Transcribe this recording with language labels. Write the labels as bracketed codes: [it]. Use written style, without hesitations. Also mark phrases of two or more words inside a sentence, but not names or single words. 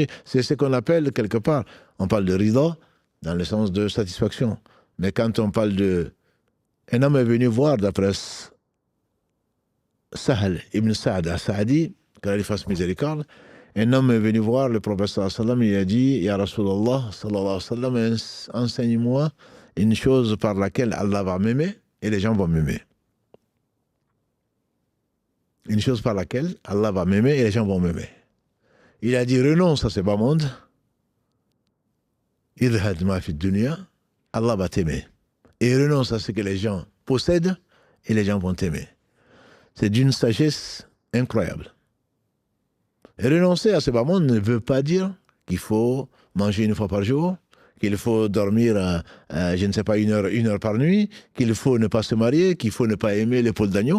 [fr] C'est ce qu'on appelle quelque part, on parle de rida, dans le sens de satisfaction. Mais quand on parle de... Un homme est venu voir, d'après Sahal ibn Sa'd al-Sa'di, qu'Allah lui fasse miséricorde, un homme est venu voir le prophète [ar] صلى الله عليه وسلم, [fr] il a dit, [ar] يا رسول الله، صلى الله عليه وسلم, [fr] enseigne-moi une chose par laquelle Allah va m'aimer et les gens vont m'aimer. Une chose par laquelle Allah va m'aimer et les gens vont m'aimer. Il a dit, renonce à ce bas monde, [ar] ازهد ما في الدنيا, Allah [fr] va t'aimer. Et renonce à ce que les gens possèdent et les gens vont t'aimer. C'est d'une sagesse incroyable. Et renoncer à ce bas monde ne veut pas dire qu'il faut manger une fois par jour, qu'il faut dormir, je ne sais pas, une heure par nuit, qu'il faut ne pas se marier, qu'il faut ne pas aimer l'épaule d'agneau.